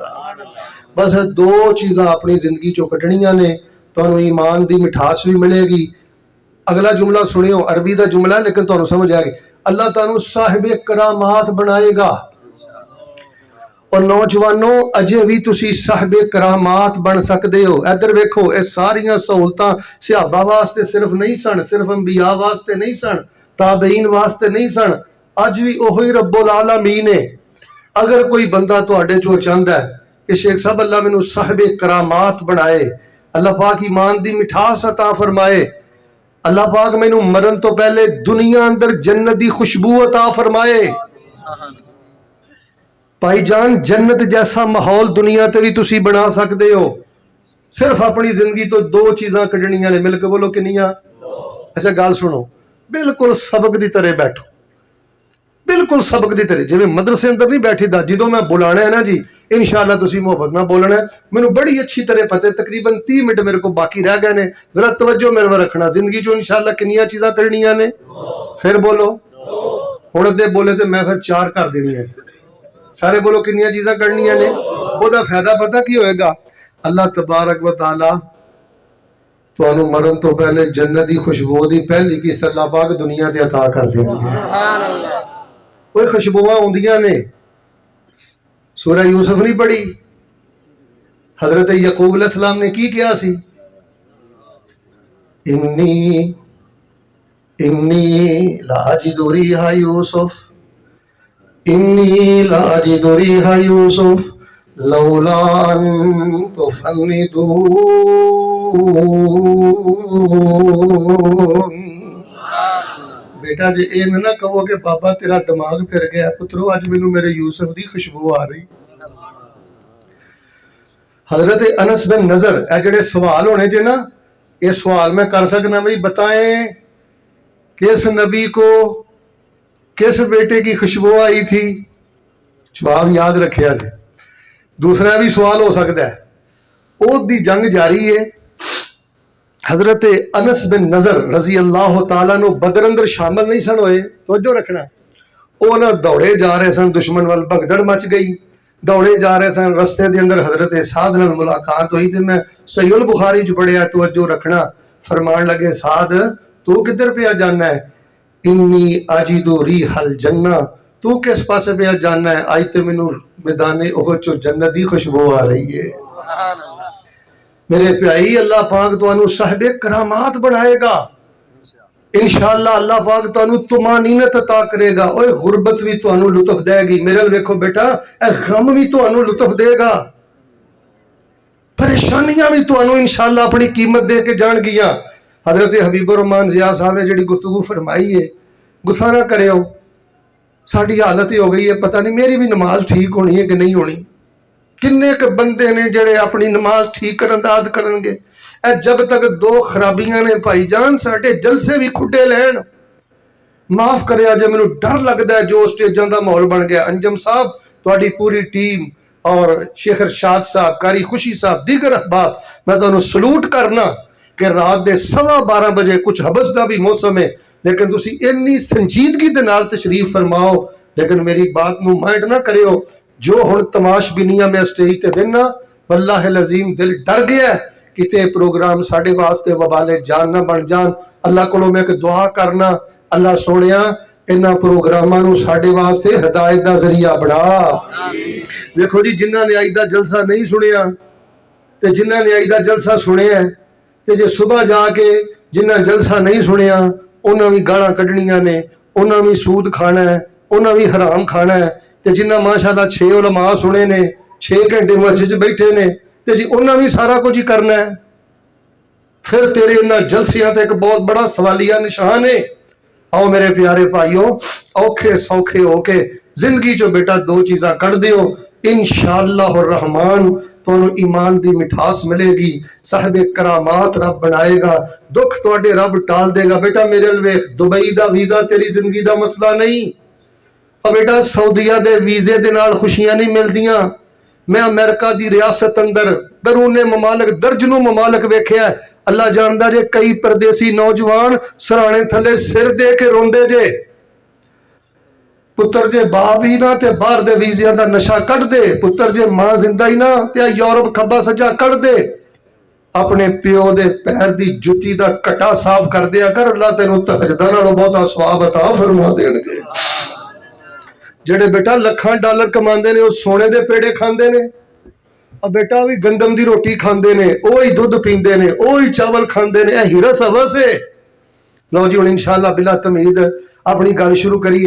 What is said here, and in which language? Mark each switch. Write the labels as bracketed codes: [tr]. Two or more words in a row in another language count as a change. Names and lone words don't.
[pa] بس 2 چیزاں اپنی زندگی چوں کٹنیاں نے تو ایمان دی مٹھاس بھی ملے گی. اگلا جملہ سنیو, عربی دا جملہ ہے لیکن تانوں سمجھ آئے گی. اللہ تعالیٰ صاحب کرامات بنائے گا. اور نوجوانوں اجے بھی تسی صاحب کرامات بن سکتے ہو. ادھر ویکھو اے ساریاں سہولتاں صحابہ واسطے صرف نہیں سن, صرف انبیاء واسطے نہیں سن, تابعین واسطے نہیں سن, اج بھی اوہی [ar] رب العالمین [pa] ہے. اگر کوئی بندہ تواڈے چوں چاہندا ہے کہ شیخ صاحب اللہ مینوں صاحب کرامات بنائے, اللہ پاک ایمان دی مٹھاس عطا فرمائے, اللہ پاک مینوں مرن تو پہلے دنیا اندر جنت دی خوشبو عطا فرمائے. بھائی جان جنت جیسا ماحول دنیا تے بھی تسی بنا سکتے ہو. صرف اپنی زندگی تو 2 چیزاں کڈنیاں نے, مل کے بولو کنیاں. اچھا گل سنو, بالکل سبق دی طرح بیٹھو, بالکل سبق دی طرح جی مدرسے اندر نہیں بیٹھی دا. جدوں میں بلانا ہے نا جی انشاءاللہ تسی محبت میں بولنا ہے. مینوں بڑی اچھی طرح پتہ ہے تقریباً 30 منٹ میرے کو باقی رہ گئے نے. ذرا توجہ میرے پر رکھنا. زندگی جو انشاءاللہ کنیاں چیزاں کرنیاں نے, پھر بولو. ہن دے بولے تے میں پھر 4 کر دینی ہے. سارے بولو کنیاں چیزاں کرنیاں نے. وہ دا فائدہ پتہ کی ہوئے گا, [ar] اللہ تبارک و تعالی [pa] تانوں مرن تو پہلے جنت دی خوشبو دی پہلی قسط اللہ پاک دنیا تے عطا کر دے گا. [ar] سبحان اللہ. [pa] کوئی خوشبوواں ہوندیاں نے. سورہ یوسف نہیں پڑھی, حضرت یعقوب [ar] علیہ السلام [pa] نے کی کیا سی, [ar] انی لاجد ریح یوسف, انی لاجد ریح یوسف لولا ان تفندون. [pa] بیٹا جی اے نہ کہو کہ بابا تیرا دماغ پھر گیا, پترو اج مینوں میرے یوسف دی خوشبو آ رہی. حضرت انس بن نظر اے جڑے سوال ہونے جے نا یہ سوال میں کر سکنا بھائی [ur] بتائیں کس نبی کو کس بیٹے کی خوشبو آئی تھی؟ [pa] جواب یاد رکھے جی. دوسرا بھی سوال ہو سکتا ہے، احد دی جنگ جاری ہے، حضرت انس بن نضر [ar] رضی اللہ تعالیٰ [pa] نو بدر اندر شامل نہیں سن ہوئے، توجہ رکھنا. وہ نہ دوڑے جا رہے سن، دشمن وال بھگدڑ مچ گئی، دوڑے جا رہے سن، رستے دے اندر حضرت سعد نال ملاقات ہوئی تے میں صحیح البخاری چ پڑھیا، توجہ رکھنا. فرمان لگے سعد تو کدھر پہ جانا ہے؟ [ar] انی اجد ریح الجنہ، [pa] تو کس پاسے پہ جانا ہے؟ آج تے مینوں میدان احد چوں جنت دی خوشبو آ رہی ہے. [ar] سبحان اللہ. [pa] میرے پیائی اللہ پاک تانوں صاحب کرامات بنائے گا انشاءاللہ. اللہ پاک تانوں طمانینت عطا کرے گا. اوے غربت بھی تانوں لطف دے گی. میرے ویکھو بیٹا اے غم بھی تانوں لطف دے گا، پریشانیاں بھی تانوں انشاءاللہ اپنی قیمت دے کے جان گیاں. حضرت حبیب الرحمان ضیاء صاحب نے جڑی گفتگو فرمائی ہے، غصہ نہ کرے ہو. ساڈی حالت ہی ہو گئی ہے، پتہ نہیں میری بھی نماز ٹھیک ہونی ہے کہ نہیں ہونی. کنے کے بندے نے جڑے اپنی نماز ٹھیک کرن دا عہد کرن گے. اے جب تک دو خرابیاں نے بھائی جان ساڈے جلسے بھی کھڈے لین. معاف کریا جے مینوں ڈر لگدا ہے جو سٹیجاں دا ماحول بن گیا. انجم صاحب تہاڈی پوری ٹیم اور شیخ ارشاد صاحب، قاری خوشی صاحب، دیگر احباب، میں تانوں سلوٹ کرنا کہ رات دے 12:15 بجے کچھ حبس دا بھی موسم ہے، لیکن تسی اتنی سنجیدگی دے نال تشریف فرماؤ. لیکن میری بات نو مائنڈ نہ کریو. جو ہن تماش بینیاں میں اسٹیج تے بننا، [ar] واللہ العظیم [pa] دل ڈر گیا ہے کتے پروگرام ساڈے واسطے وبال جان نہ بن جان. اللہ کولوں میں ایک دعا کرنا، اللہ سونیا انہاں پروگراماں نو ساڈے واسطے ہدایت دا ذریعہ بنا. دیکھو جی جنہاں نے اج دا جلسہ نہیں سنیا تے جنہاں نے اج دا جلسہ سنیا تے جے صبح جا کے جنہاں جلسہ نہیں سنیا انہاں بھی گالاں کڈنیاں نے، انہاں بھی سود کھانا ہے، انہاں بھی حرام کھانا ہے. تے جنہاں ماشاءاللہ 6 علماء سنے نے، 6 گھنٹے مسجد بیٹھے نے، تے جی انہاں بھی سارا کچھ ہی کرنا ہے. پھر تیرے انہاں جلسیاں تے ایک بہت بڑا سوالیہ نشان ہے. آؤ میرے پیارے بھائیو، اوکھے سوکھے ہو کے زندگی چو بیٹا 2 چیزاں کر دیو، [ar] انشاءاللہ الرحمن [pa] تانوں ایمان دی مٹھاس ملے گی. صاحب کرامات رب بنائے گا، دکھ تواڈے رب ٹال دے گا. بیٹا میرے ویکھ، دبئی دا ویزا تیری زندگی دا مسئلہ نہیں. اور بیٹا سعودیہ دے ویزے دے نال خوشیاں نہیں ملدیاں. میں امریکہ دی ریاست اندر بیرون ممالک درجنوں ممالک ویکھیا ہے. اللہ جاندا جے کئی پردیسی نوجوان سرانے تھلے سر دے کے روندے جے. پتر جے باپ ہی نہ تے باہر دے ویزیاں دا نشہ کٹ دے، پتر جے ماں زندہ ہی نہ تے یورپ کھبا سجا کٹ دے. اپنے پیو دے پیر دی جُتی دا کٹا صاف کر دیا کر، اللہ تینوں تہجداں نالوں بہتا ثواب عطا فرما دین گے. جڑے بیٹا لکھاں ڈالر کماندے نے وہ سونے دے پیڑے کھاندے نے، اور بیٹا بھی گندم دی روٹی کھاندے نے، اوہی دودھ پیندے نے، اوہی چاول کھاندے نے. اے ہرس ہوس ہے. لو جی ہن انشاءاللہ بلا تمہید اپنی گل شروع کریے.